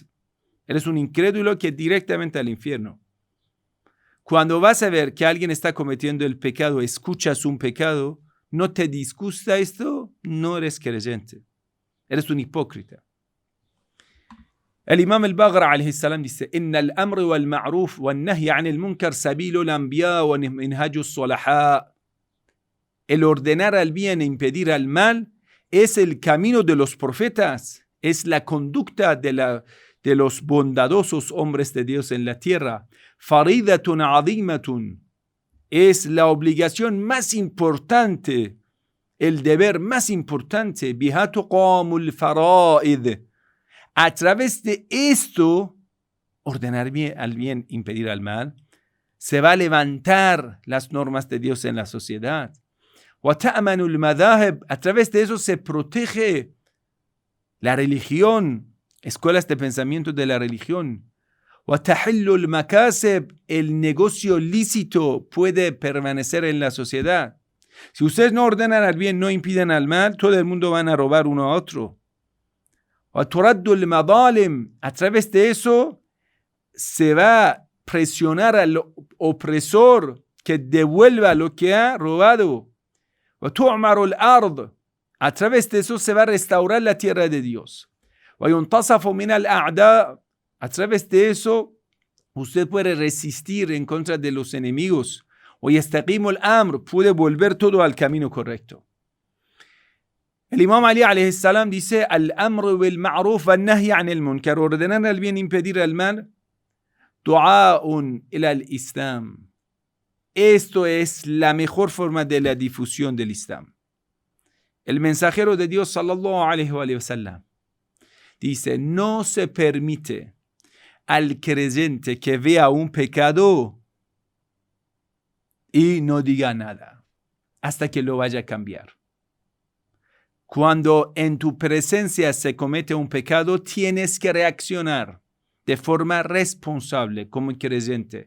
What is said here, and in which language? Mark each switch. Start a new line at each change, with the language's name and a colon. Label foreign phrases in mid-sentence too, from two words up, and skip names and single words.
Spanish: Eres un incrédulo que directamente al infierno. Cuando vas a ver que alguien está cometiendo el pecado, escuchas un pecado, ¿no te disgusta esto? No eres creyente. Eres un hipócrita.
Arabic: El Imam al-Baghr عليه السلام dice: "إن الأمر والمعروف والنهي عن المنكر سبيل الأنبياء ومنهاج الصلحاء."
Spanish: El ordenar al bien e impedir al mal es el camino de los profetas, es la conducta de los bondadosos hombres de Dios en la tierra.
Arabic: فريضة عظيمة.
Spanish: Es la obligación más importante, el deber más importante.
Arabic: بها تقام الفرائض.
Spanish: A través de esto, ordenar al bien, impedir al mal, se va a levantar las normas de Dios en la sociedad.
Arabic: وَتَأْمَنُ الْمَذَاهِبْ.
Spanish: A través de eso se protege la religión, escuelas de pensamiento de la religión.
Arabic: وَتَحِلُّ الْمَكَاسِبْ.
Spanish: El negocio lícito puede permanecer en la sociedad. Si ustedes no ordenan al bien, no impiden al mal, todo el mundo van a robar uno a otro.
Arabic: وَتُرَدُّ الْمَظَالِمْ.
Spanish: A través de eso se va a presionar al opresor que devuelva lo que ha robado.
Arabic: وَتُعْمَرُ الْأَرْض.
Spanish: A través de eso se va a restaurar la tierra de Dios.
Arabic: وَيُنْتَصَفُ مِنَ الْأَعْدَاءِ.
Spanish: A través de eso usted puede resistir en contra de los enemigos.
Arabic: وَيَسْتَقِيمُ الْأَمْرِ.
Spanish: Puede volver todo al camino correcto. El Imam Ali
Arabic: عليه السلام
Spanish: dice:
Arabic: "الأمر بالمعروف والنهي عن المنكر."
Spanish: Ordenar al bien, impedir al mal.
Arabic: دعاء إلى الإسلام.
Spanish: Esto es la mejor forma de la difusión del Islam. El mensajero de Dios
Arabic: صلى الله عليه وسلم
Spanish: dice: no se permite al creyente que vea un pecado y no diga nada hasta que lo vaya a cambiar. Cuando en tu presencia se comete un pecado, tienes que reaccionar de forma responsable como creyente.